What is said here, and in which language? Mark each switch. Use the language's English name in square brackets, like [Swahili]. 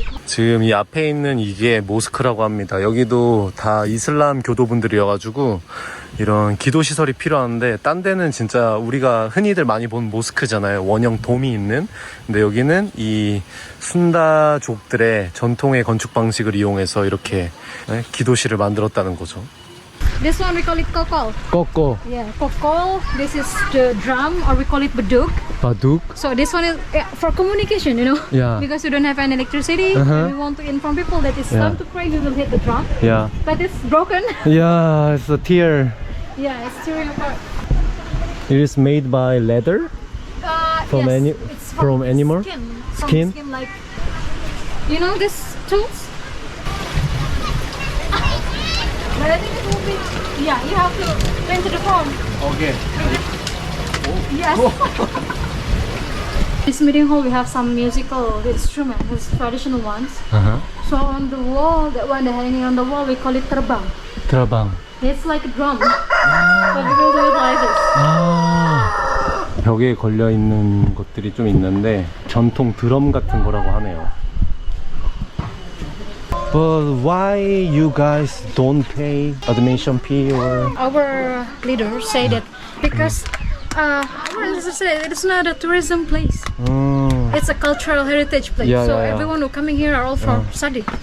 [Korean] 지금 이 앞에 있는 이게 모스크라고 합니다. 여기도 다 이슬람 교도분들이어가지고 이런 기도시설이 필요한데, 딴 데는 진짜 우리가 흔히들 많이 본 모스크잖아요. 원형 돔이 있는. 근데 여기는 이 순다족들의 전통의 건축 방식을 이용해서 이렇게 기도실을 만들었다는 거죠. [English] This one we call it kokol. [Korean] 꺼꺼, [English] Yeah, kokol. This is the drum, or we call it baduk. [Korean] 바둑. [English] So this one is for communication, you know. Yeah. Because we don't have any electricity, and we want to inform people that it's time to pray. We will hit the drum. [Korean] 야, [English] But it's broken. 야, it's a tear. Yeah, it's tearing apart. It is made by leather. From yes, any- it's from animal? skin. Skin? From skin, like, you know, this tools. But I think it will be. Yeah, you have to enter the form. Okay. Yes. This meeting hall, we have some musical instruments, these traditional ones. So on the wall, that one hanging on the wall, we call it terbang. [Korean] 드라방. [English] It's like a drum. But we will do it like this. [Korean] 아, 벽에 걸려 있는 것들이 좀 있는데 전통 드럼 같은 거라고 하네요. [English] But why you guys don't pay admission fee or? Our leaders say that because our leaders say it's not a tourism place. It's a cultural heritage place. Yeah, so yeah, yeah. everyone who coming here are all from study.